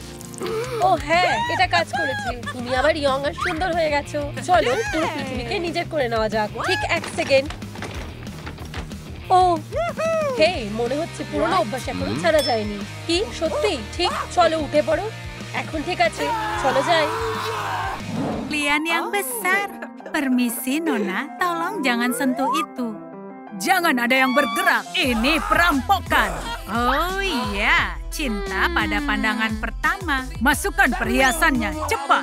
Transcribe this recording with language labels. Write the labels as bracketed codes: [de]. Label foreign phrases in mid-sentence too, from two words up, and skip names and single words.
[bn] ও হ্যাঁ, এটা কাজ করেছে। তুমি আবার ইয়ং আর সুন্দর হয়ে গেছো। চলো পুরো পৃথিবীকে নিজের করে নেওয়া যাক। ঠিক 1 সেকেন্ড। ও হে, মনে হচ্ছে পুরোনো অভ্যাস এখনো ছাড়া যায়নি। কি সত্যি? ঠিক, চলো উঠে পড়ো। এখন ঠিক আছে, চলো যাই। [id] Kalian yang besar. Permisi, Nona. Tolong jangan sentuh itu. Jangan ada yang bergerak. Ini perampokan. Oh iya, cinta pada pandangan pertama. Masukkan perhiasannya, cepat.